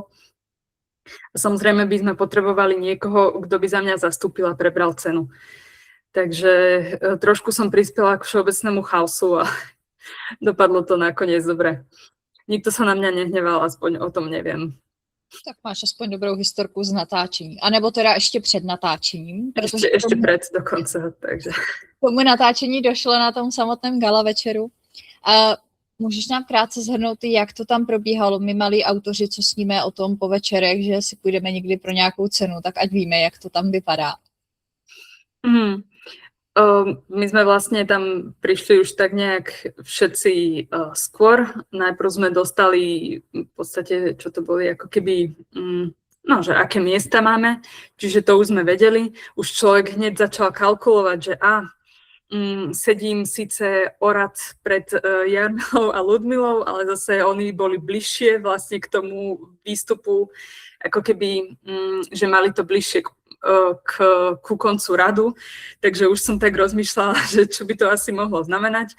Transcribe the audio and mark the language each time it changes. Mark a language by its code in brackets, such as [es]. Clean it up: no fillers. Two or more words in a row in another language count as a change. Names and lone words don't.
[sk] A samozrejme by sme potrebovali niekoho, kto by za mňa zastúpil a prebral cenu. Takže trošku som prispela k všeobecnému chaosu a dopadlo to nakoniec dobre. Nikto sa na mňa nehneval, aspoň o tom neviem. [cs] Tak máš aspoň dobrou historku z natáčení. A nebo teda ještě před natáčením. Ještě před dokonce. Takže. Tomu natáčení došlo na tom samotném gala večeru. A můžeš nám krátce shrnout, jak to tam probíhalo? My malí autoři, co sníme o tom po večerech, že si půjdeme někdy pro nějakou cenu, tak ať víme, jak to tam vypadá. [sk] My sme vlastne tam prišli už tak nejak všetci skôr. Najprv sme dostali v podstate, čo to boli, ako keby, že aké miesta máme, čiže to už sme vedeli. Už človek hneď začal kalkulovať, že sedím síce o rad pred Jarmilou a Ľudmilou, ale zase oni boli bližšie vlastne k tomu výstupu, ako keby, že mali to bližšie ku koncu radu, takže už som tak rozmýšľala, že čo by to asi mohlo znamenať.